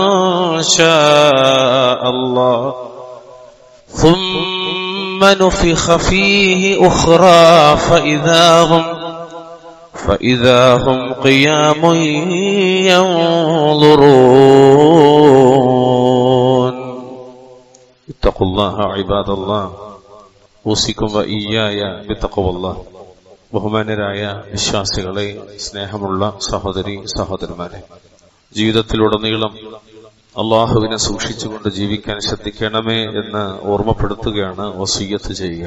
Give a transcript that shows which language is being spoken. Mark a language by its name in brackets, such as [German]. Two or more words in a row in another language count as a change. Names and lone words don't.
[Arabic] شاء الله ثم نفخ فيه أخرى فإذا هم قيام ينظرون اتقوا الله عباد الله أوصيكم وإياي بتقوى الله. [Malayalam] ബഹുമാന്യരായ വിശ്വാസികളെ, സ്നേഹമുള്ള സഹോദരി സഹോദരന്മാരെ, ജീവിതത്തിലുടനീളം അള്ളാഹുവിനെ സൂക്ഷിച്ചുകൊണ്ട് ജീവിക്കാൻ ശ്രദ്ധിക്കണമേ എന്ന് ഓർമ്മപ്പെടുത്തുകയാണ്, വസിയ്യത്ത് ചെയ്യുക.